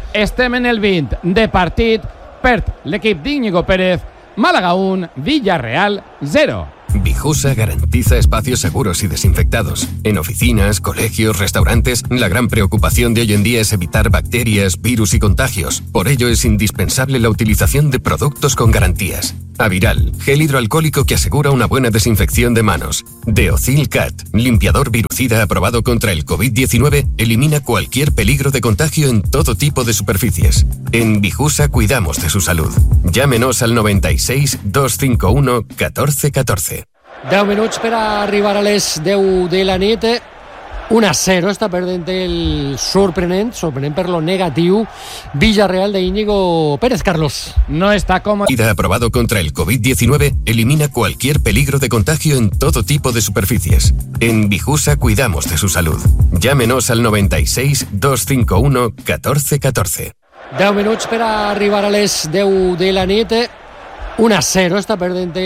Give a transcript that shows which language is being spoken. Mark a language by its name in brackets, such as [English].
[Catalan] Estem en el 20 de partit, perd l'equip d'Íñigo Pérez, Málaga 1, Villarreal 0. [Spanish] Vijusa garantiza espacios seguros y desinfectados. En oficinas, colegios, restaurantes, la gran preocupación de hoy en día es evitar bacterias, virus y contagios. Por ello es indispensable la utilización de productos con garantías. Aviral, gel hidroalcohólico que asegura una buena desinfección de manos. Deocil Cat, limpiador virucida aprobado contra el COVID-19, elimina cualquier peligro de contagio en todo tipo de superficies. En Vijusa cuidamos de su salud. Llámenos al 96-251-1414. [Catalan] 10 minuts per arribar a les 10 de la nit. 1-0 està perdent el sorprenent per lo negatiu Villarreal de Íñigo Pérez. Carlos, no està com... [Spanish] Ida aprobado contra el COVID-19 elimina cualquier peligro de contagio en todo tipo de superficies. En Vijusa cuidamos de su salud. Llámenos al 96-251-1414. [Catalan] 10 minuts per arribar a les 10 de la nit. 1-0 està perdent el...